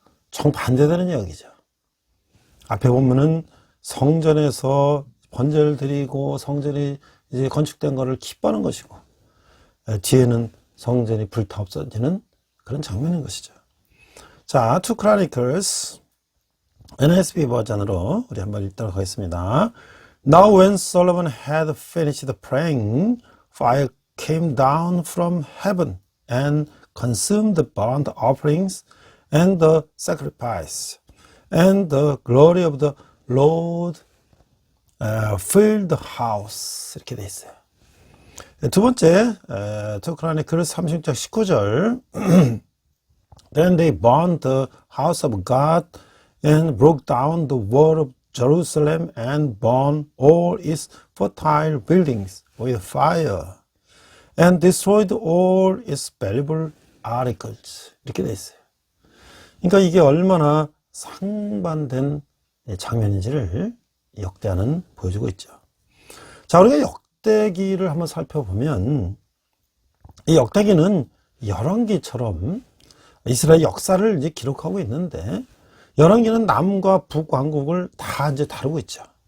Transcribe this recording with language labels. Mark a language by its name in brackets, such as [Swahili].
[Korean] 정반대되는 이야기죠. 앞에 보면은 성전에서 번제를 드리고 성전이 이제 건축된 것을 기뻐하는 것이고, 뒤에는 성전이 불타 없어지는 그런 장면인 것이죠. 자, 2 Chronicles NSB 버전으로 우리 한번 읽도록 하겠습니다. [English] Now when Solomon had finished praying, fire came down from heaven and consumed the burnt offerings and the sacrifice, and the glory of the Lord filled house [Korean] 이렇게 돼 있어요. 두 번째, [English] 2 Chronicles [Korean] 36장 19절 [English] Then they burned the house of God and broke down the wall of Jerusalem and burned all its fertile buildings with fire and destroyed all its valuable articles. [Korean] 이렇게 돼 있어요. 그러니까 이게 얼마나 상반된 장면인지를 역대하는 보여주고 있죠. 자, 우리가 역대기를 한번 살펴보면 이 역대기는 열왕기처럼 이스라엘 역사를 이제 기록하고 있는데 열왕기는 남과 북왕국을 다 이제 다루고 있죠.